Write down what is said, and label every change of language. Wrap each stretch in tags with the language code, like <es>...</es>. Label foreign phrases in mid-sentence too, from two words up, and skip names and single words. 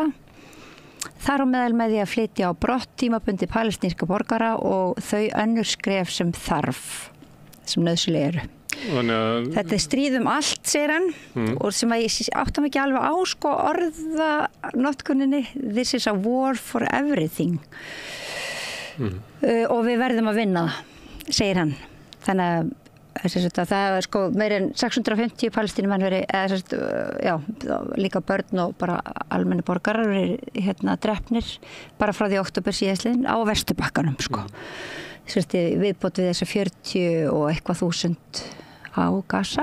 <is>Þar á meðal með því að flytja á brott tímabundi palestínska borgara og þau önnur skref sem þarf, sem nauðsynleg eru. Þetta er stríð allt, segir hann, og sem að ég áttam ekki alveg á orðanotkuninni,</is> <en>this is a war for everything.</en> <is>Og við verðum að vinna það, segir hann. Þannig að það er meir en 650 palestínumenn verið, líka börn og bara almenni borgarar verið drepnir bara frá því október síðastliðinn á Vesturbakkanum viðbót við þessa 40 og eitthvað þúsund á Gaza.</is>